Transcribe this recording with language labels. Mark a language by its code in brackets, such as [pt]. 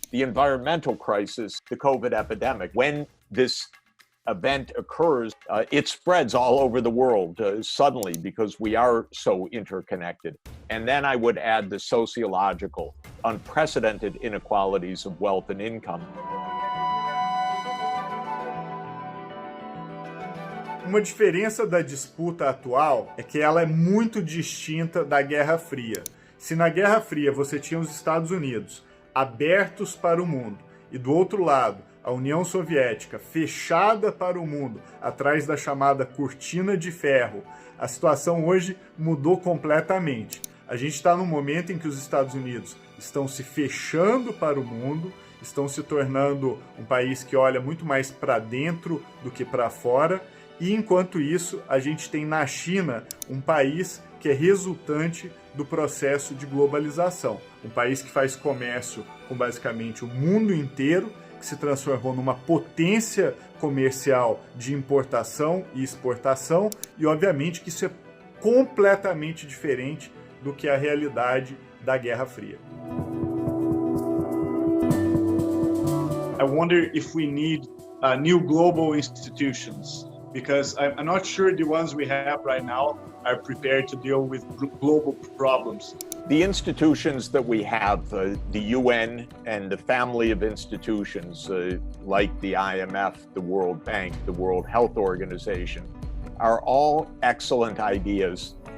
[en] The environmental crisis, the COVID epidemic, when this event occurs, it spreads all over the world suddenly because we are so interconnected. And then I would add the sociological, unprecedented inequalities of wealth and income. [pt] Uma diferença da disputa atual é que ela é muito distinta da Guerra Fria. Se na Guerra Fria você tinha os Estados Unidos abertos para o mundo e do outro lado a União Soviética fechada para o mundo atrás da chamada cortina de ferro, a situação hoje mudou completamente. A gente está num momento em que os Estados Unidos estão se fechando para o mundo, estão se tornando um país que olha muito mais para dentro do que para fora, e enquanto isso a gente tem na China um país que é resultante do processo de globalização, um país que faz comércio com basicamente o mundo inteiro, que se transformou numa potência comercial de importação e exportação, e obviamente que isso é completamente diferente do que a realidade da Guerra Fria. [en] I wonder if we need new global institutions, because I'm not sure the ones we have right now are prepared to deal with global problems. The institutions that we have, the UN and the family of institutions like the IMF, the World Bank, the World Health Organization, are all excellent ideas.